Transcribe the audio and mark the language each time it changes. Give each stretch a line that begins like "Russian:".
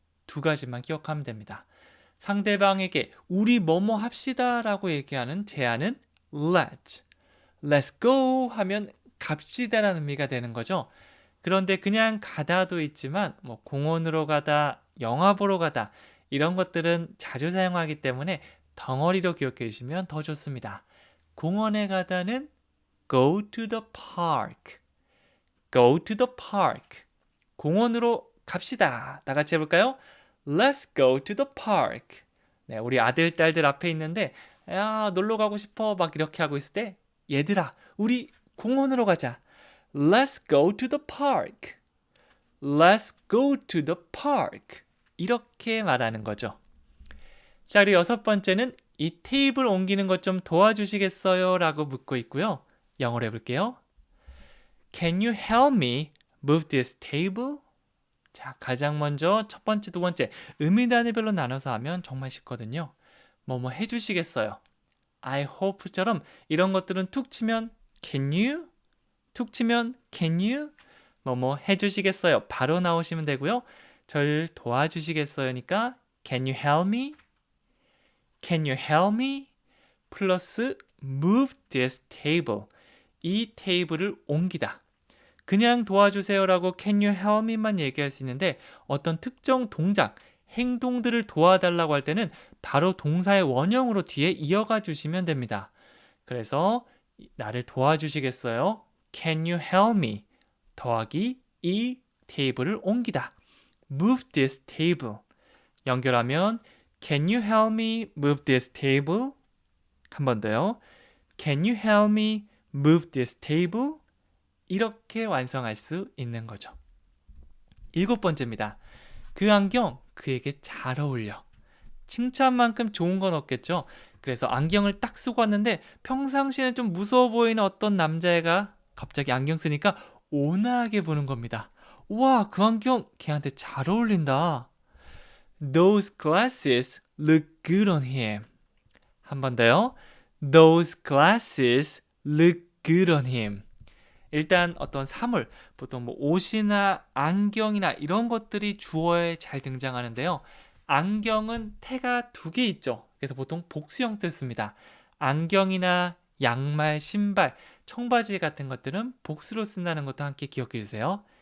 Korean: 2가지만 기억하면 됩니다. 상대방에게 우리 뭐뭐 합시다 라고 얘기하는 제안은
English: let's go
Korean: 하면 갑시다라는 의미가 되는 거죠. 그런데 그냥 가다도 있지만 뭐 공원으로 가다, 영화 보러 가다 이런 것들은 자주 사용하기 때문에 덩어리로 기억해 주시면 더 좋습니다. 공원에 가다는
English: go to the park. go to the park.
Korean: 공원으로 갑시다. 다 같이 해볼까요?
English: Let's go to the park.
Korean: 네, 우리 아들, 딸들 앞에 있는데 야, 놀러 가고 싶어 막 이렇게 하고 있을 때 얘들아, 우리 공원으로 가자.
English: Let's go to the park. Let's go to the park.
Korean: 이렇게 말하는 거죠. 자, 그리고 6번째는 이 테이블 옮기는 것 좀 도와주시겠어요? 라고 묻고 있고요. 영어로 해볼게요.
English: Can you help me move this table?
Korean: 자, 가장 먼저 첫 번째, 두 번째 의미 단위별로 나눠서 하면 정말 쉽거든요. 뭐뭐 해주시겠어요? I hope처럼 이런 것들은 툭 치면
English: can you?
Korean: 툭 치면
English: can you?
Korean: 뭐뭐 해주시겠어요? 바로 나오시면 되고요. 절 도와주시겠어요니까
English: can you help me? Can you help me? 플러스 move this table.
Korean: 이 테이블을 옮기다. 그냥 도와주세요라고
English: can you help me
Korean: 만 얘기할 수 있는데 어떤 특정 동작, 행동들을 도와달라고 할 때는 바로 동사의 원형으로 뒤에 이어가 주시면 됩니다. 그래서 나를 도와주시겠어요?
English: Can you help me?
Korean: 더하기 이 테이블을 옮기다.
English: Move this table.
Korean: 연결하면
English: Can you help me move this table?
Korean: 한 번 더요.
English: Can you help me move this table?
Korean: 이렇게 완성할 수 있는 거죠. 7번째입니다. 그 안경 그에게 잘 어울려. 칭찬만큼 좋은 건 없겠죠. 그래서 안경을 딱 쓰고 왔는데 평상시에는 좀 무서워 보이는 어떤 남자애가 갑자기 안경 쓰니까 온화하게 보는 겁니다. 와, 그 안경 걔한테 잘 어울린다.
English: Those glasses look good on him.
Korean: 한 번 더요.
English: Those glasses look good on him.
Korean: 일단 어떤 사물, 보통 뭐 옷이나 안경이나 이런 것들이 주어에 잘 등장하는데요. 안경은 태가 2개 있죠. 그래서 보통 복수 형태를 씁니다. 안경이나 양말, 신발, 청바지 같은 것들은 복수로 쓴다는 것도 함께 기억해 주세요.